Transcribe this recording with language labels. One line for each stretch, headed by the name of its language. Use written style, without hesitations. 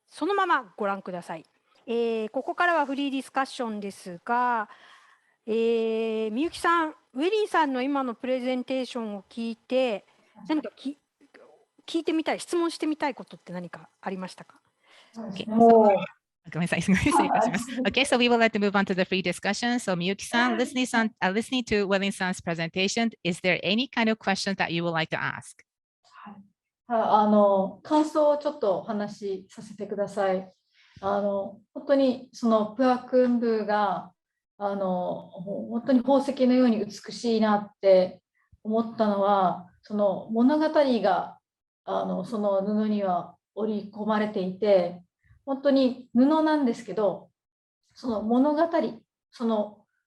Japanese: そのままご覧ください。ここからはフリーディスカッションですが、みゆきさん、ウェリーさんの今のプレゼンテーションを聞いて、何か聞いてみたい、質問してみたいことって何かありましたか？ Okay, so, ごめんなさい、失礼いたします。
English: Okay, so we would like to move on to the free discussion. So Miyuki-san, listening to Welling-san's presentation, is there any kind of question that you would like to ask?
Japanese: 感想をちょっとお話しさせてください。本当にそのプアクンブが本当に宝石のように美しいなって思ったのは、その物語がその布には織り込まれていて、本当に布なんですけど、その物語、その